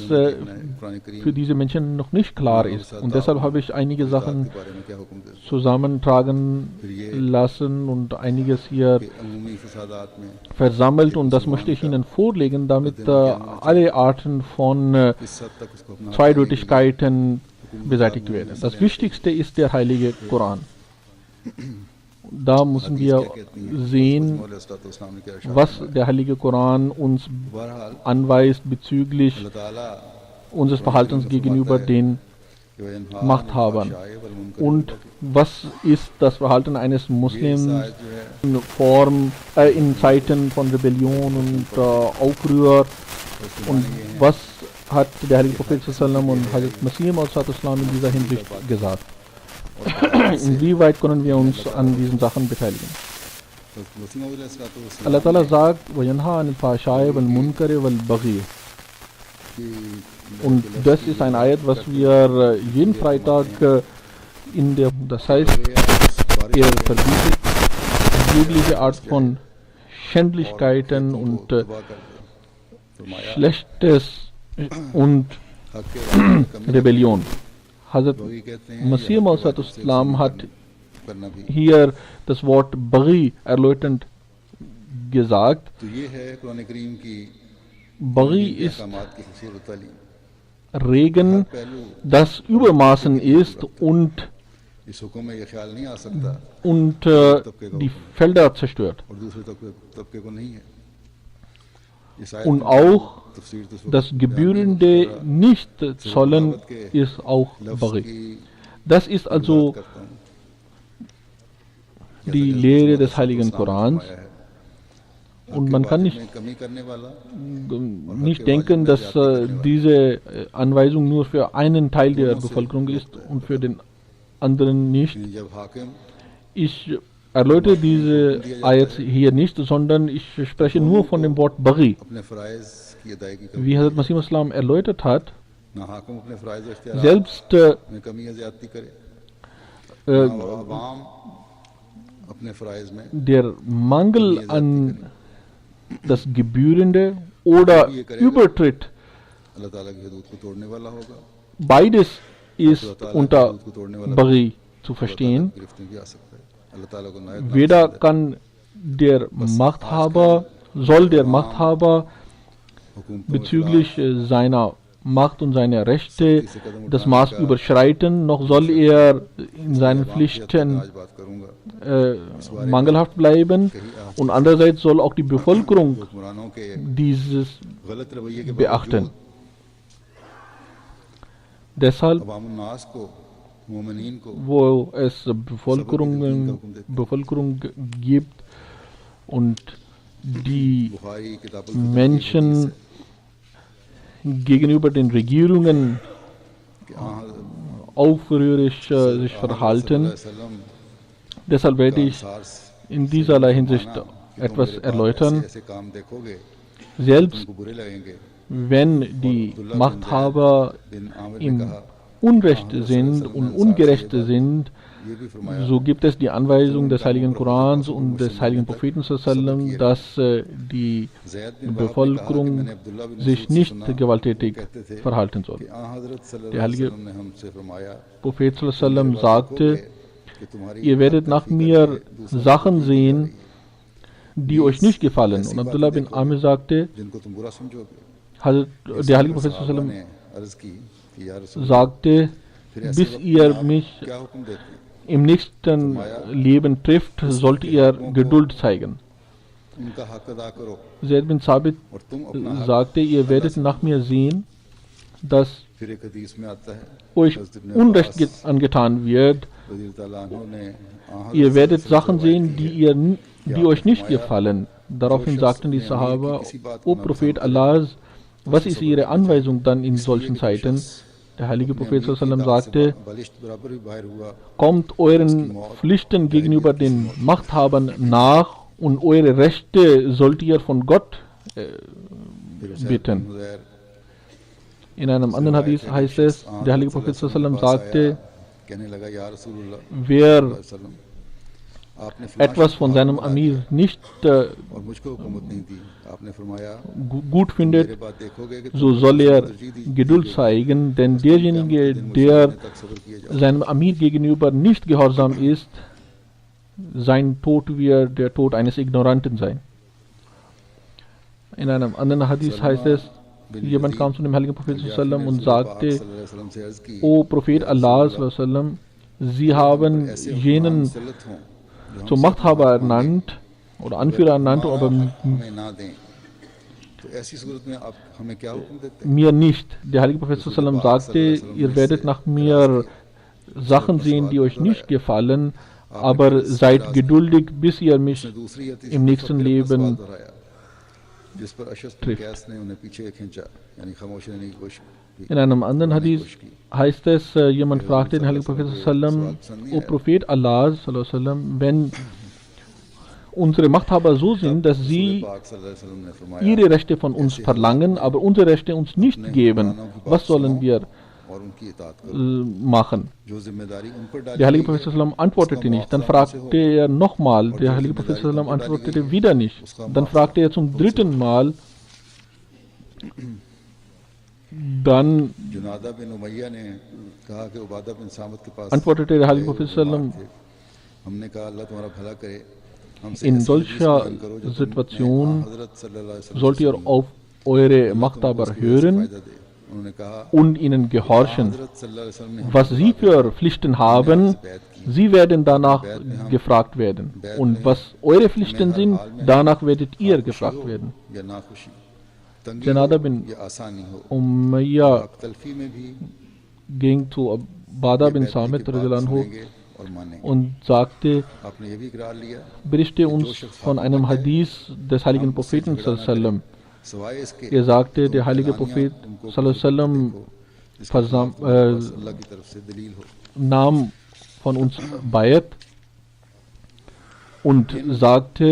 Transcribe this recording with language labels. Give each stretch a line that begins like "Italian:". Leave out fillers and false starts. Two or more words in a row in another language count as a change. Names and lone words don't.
Urdu: قرآن کریم
German: für diese Menschen noch nicht klar ist. Und deshalb habe ich einige
Urdu: کے
German: Sachen
Urdu: بارے میں کیا حکم دے
German: zusammentragen lassen und einiges hier
Urdu: کہ عمومی فسادات میں
German: versammelt, und das möchte ich Ihnen vorlegen, damit alle Arten von
Urdu: کس حد تک اس کو اپنا
German: Zweideutigkeiten beseitigt werden. Das Wichtigste ist der Heilige Koran. Da müssen wir sehen,
Urdu: اسلام نے کیا ارشاد
German: was der Heilige Koran uns
Urdu: بہرحال
German: anweist bezüglich
Urdu: اللہ تعالیٰ
German: unseres Verhaltens gegenüber den
Urdu: کہ وہ
German: Machthabern. Und was ist das Verhalten eines Muslims in in Zeiten von Rebellion und Aufruhr, und was hat der Heilige Prophet sallam und Hazrat Masih Maud in dieser Hinsicht gesagt? Inwieweit können wir uns an diesen Sachen beteiligen? Allah Ta'ala sagt,
Arabic: وَيَنْهَا عَنِ الْفَحْشَاءِ وَالْمُنْكَرِ وَالْبَغْيِ.
German: Und das ist ein Ayat, was wir jeden Freitag das heißt, er verbietet jegliche Art von Schändlichkeiten und Schlechtes und Rebellion. Hazrat Masih Maud hat hier das Wort Baghi erläuternd gesagt.
Urdu: تو یہ ہے قرآن کریم کی
German: Baghi ist
Urdu: احکامات کی خوبصورت تعلیم.
German: Regen, das Übermaßen ist und
Urdu: اس حکم میں یہ خیال نہیں آ سکتا
German: die Felder zerstört.
Urdu: اور دوسرے طبقے کو نہیں ہے۔ اس آیت
German: Und
Urdu: میں
German: auch
Urdu: تفسیر تو
German: das gebührende Nicht-Zollen ist auch
Urdu: لفظ
German: Baghi.
Urdu: کی
German: Das ist also
Urdu: کرتا ہوں.
German: die Lehre des Heiligen Korans. Und man kann nicht
Urdu: کمی کرنے والا
German: denken, dass diese Anweisung nur für einen Teil der Bevölkerung ist und für den anderen nicht.
Urdu: جب حاکم
German: Ich erläutere diese Ayat hier nicht, sondern ich spreche nur von dem Wort Baghi.
Urdu: اپنے فرائض کی ادائیگی کر
German: Wie Hazrat Masih Islam erläutert hat,
Urdu: نہ حاکم اپنے فرائض اور اختیارات
German: selbst
Urdu: میں کمی یا زیادتی کرے äh, نہ عوام اپنے فرائض میں
German: der Mangel an das Gebührende oder Übertritt,
Urdu: اللہ تعالیٰ کی حدود کو توڑنے والا ہوگا,
German: beides ist
Urdu: اللہ تعالیٰ کی
German: unter
Urdu: حدود کو توڑنے والا
German: Baghi zu
Urdu: اللہ تعالیٰ
German: verstehen.
Urdu: کی گرفت میں بھی آ سکتا ہے. اللہ تعالیٰ کو نایت
German: Weder kann der Machthaber, soll der Machthaber bezüglich seiner Macht und seiner Rechte das Maß überschreiten, noch soll er in seinen Pflichten
Urdu: آج بات کروں گا
German: mangelhaft bleiben, und andererseits soll auch die Bevölkerung
Urdu: حکمرانوں کے
German: dieses
Urdu: غلط رویے کے
German: beachten. Deshalb,
Urdu: عوام الناس کو، مومنین کو
German: wo es Bevölkerung gibt und die
Urdu: بخاری کتاب
German: Menschen gegenüber den Regierungen aufrührisch sich verhalten. Deshalb werde ich in dieserlei Hinsicht etwas erläutern.
Urdu: ایسے کام دیکھو گے
German: Selbst
Urdu: کو برے لگیں گے.
German: wenn die Machthaber
Urdu: بن عامر نے
German: im
Urdu: کہا
German: Unrecht sind und ungerecht sind,
Urdu: یہ بھی فرمایا
German: so gibt es die Anweisung des Heiligen Korans und des Heiligen Propheten sallam, dass die
Urdu: زید بن وہب نے کہا کہ
German: Bevölkerung
Urdu: میں نے عبداللہ بن
German: sich
Urdu: مسعود سے
German: nicht
Urdu: سنا,
German: gewalttätig
Urdu: وہ کہتے تھے
German: verhalten soll.
Urdu: کہ حضرت
Arabic: صلی اللہ
German: Der
Arabic: علیہ
German: Heilige
Arabic: وسلم
Urdu: نے ہم سے فرمایا
German: Prophet sallam sagte,
Urdu: کہ تمہاری
German: ihr werdet nach mir Sachen sehen, die euch nicht gefallen. Und Abdullah bin Amir sagte,
Urdu: جن کو تم برا سمجھو گے.
German: der Heilige Prophet sallam
Urdu: نے عرض کی کہ
Arabic: یا رسول
German: sagte,
Urdu: پھر ایسے
German: bis
Urdu: وقت
German: ihr
Urdu: آپ
German: mich
Urdu: کیا حکم دیتے ہیں?
German: im nächsten Leben trifft, sollt ihr Geduld zeigen.
Urdu: ان کا حق ادا کرو
German: Zaid bin Sabit
Urdu: اور تم اپنا حق.
German: sagte, ihr werdet nach mir sehen, dass
Urdu: پھر ایک حدیث میں آتا ہے
German: euch
Urdu: حضرت ابن
German: Unrecht
Urdu: عباس
German: angetan wird.
Arabic: رضی اللہ تعالیٰ عنہ
Urdu: نے
German: Ihr werdet Sachen sehen, die euch nicht gefallen. Daraufhin sagten die Sahaba, O Prophet Allahs, was ist Ihre Anweisung dann in solchen Zeiten? Der heilige Prophet sallam sagte,
Urdu: بلشٹھ برابر بھی باہر ہوا
German: kommt euren Pflichten gegenüber den Machthabern nach und eure Rechte sollt ihr von Gott bitten.
Urdu: زیر
German: In einem anderen Hadith heißt es, der heilige Prophet sallam sagte,
Urdu: کہنے لگا
Arabic: یا رسول اللہ
German: wer
Arabic: وسلم
Urdu: آپ نے فلاں
German: etwas von seinem Amir nicht
Urdu: اور مجھ کو حکومت نہیں دی، آپ نے فرمایا
German: gut findet,
Urdu: میرے بعد دیکھو گے کہ
German: so soll er Geduld zeigen, denn derjenige, der
Urdu: تک صبر کیے جاؤ.
German: seinem Amir gegenüber nicht gehorsam ist, sein Tod wird der Tod eines Ignoranten sein. In einem anderen Hadith heißt es, jemand kam zu dem heiligen Propheten sallam und sagte, O Prophet Allah sallam, Sie haben jenen zum Machthaber ernannt oder Anführer ernannt, aber
Urdu: ہمیں نہ دیں تو ایسی صورت میں آپ ہمیں کیا حکم دیتے ہیں?
German: mir nicht. Der heilige Prophet sallam sagte, ihr werdet nach mir Sachen sehen, die euch nicht gefallen, aber seid geduldig, bis ihr mich
Urdu: دوسری حدیث
German: im nächsten Leben
Urdu: دہرایا جس پر اشعث بن
German: trifft.
Urdu: قیس نے انہیں پیچھے کھینچا، یعنی خاموش رہنے کی کوشش کی.
German: In einem anderen Hadith heißt es, jemand fragte den heiligen Prophet sallam, O Prophet Allah sallam, wenn unsere Machthaber so sind, dass sie
Urdu: پاک
Arabic: صلی اللہ علیہ وسلم
Urdu: نے فرمایا
German: ihre Rechte von uns verlangen, aber unsere Rechte uns nicht geben, was sollen wir
Urdu: اور ان کی اطاعت کرو,
German: machen?
Urdu: جو ذمہ داری ان پر ڈالی
German: Der heilige
Urdu: گئی ہے,
German: Prophet sallam antwortete nicht. Dann fragte er nochmal. Der heilige Prophet sallam antwortete wieder nicht. Dann fragte er zum dritten Mal. Dann
Urdu: جنادہ بن امیہ نے کہا کہ عبادہ بن صامت کے پاس
German: antwortete der heilige Prophet sallam,
Urdu: تھے. ہم نے کہا اللہ تمہارا بھلا کرے، ہم سے
German: in
Urdu: ایسی
German: solcher
Urdu: حدیث بیان کرو جو تم نے
German: Situation
Urdu: حضرت
Arabic: صلی اللہ علیہ وسلم
German: sollt ihr auf eure Machthaber hören
Urdu: فائدہ دے۔ انہوں نے کہا
German: und ihnen gehorchen.
Urdu: حضرت
Arabic: صلی اللہ علیہ وسلم
Urdu: نے
German: Was sie für Pflichten haben, sie werden danach gefragt werden. Und was eure Pflichten sind, danach werdet ihr gefragt werden.
Urdu: یا ناخوشی، تنگی جنادہ ہو بن یا آسانی ہو,
German: Umayya
Urdu: تلفی میں بھی
German: ging zu Bada bin
Urdu: بیتنی
German: Samit
Urdu: کی بات
Arabic: radhiyallahu anhu
Urdu: سنیں گے اور مانیں گے.
German: und sagte,
Urdu: آپ نے یہ بھی اقرار لیا
German: berichte uns von einem Hadith des heiligen Propheten sallam.
Urdu: سوائے اس کے
German: Er sagte, der heilige Prophet sallam
Urdu: اللہ کی طرف سے دلیل ہو.
German: nahm von uns Bayat und sagte